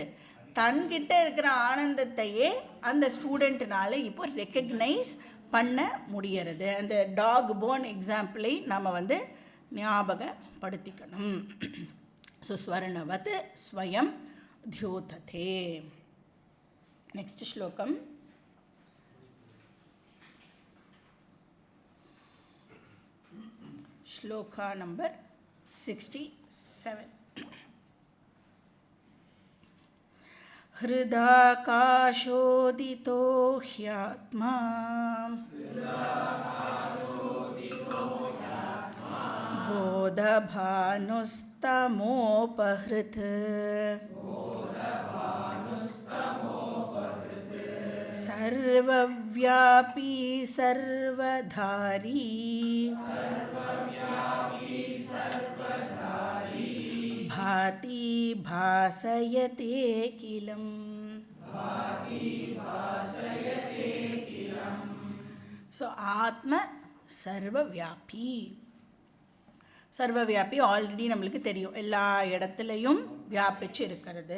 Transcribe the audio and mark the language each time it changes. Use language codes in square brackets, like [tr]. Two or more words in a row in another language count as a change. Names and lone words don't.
[ta] தன்கிட்ட இருக்கிற ஆனந்தத்தையே அந்த ஸ்டூடெண்ட்னால இப்போ ரெக்கக்னைஸ் பண்ண முடியறது. அந்த [en] dog bone example [ta] நம்ம வந்து ஞாபகப்படுத்திக்கணும். [sa] ஸோ स्वर्णवत् स्वयं द्योतते. [ta] நெக்ஸ்ட் ஸ்லோகம். [sa] श्लोका नंबर 67. हृदाकाशोदितो ह्यात्मा बोधभानुस्तमोपहृत् सर्वव्यापी सर्वधारी भाति भासयते खिलम्. [ta] ஸோ ஆத்ம சர்வவியாபி. சர்வவியாபி ஆல்ரெடி நம்மளுக்கு தெரியும், எல்லா இடத்துலையும் வியாபிச்சு இருக்கிறது.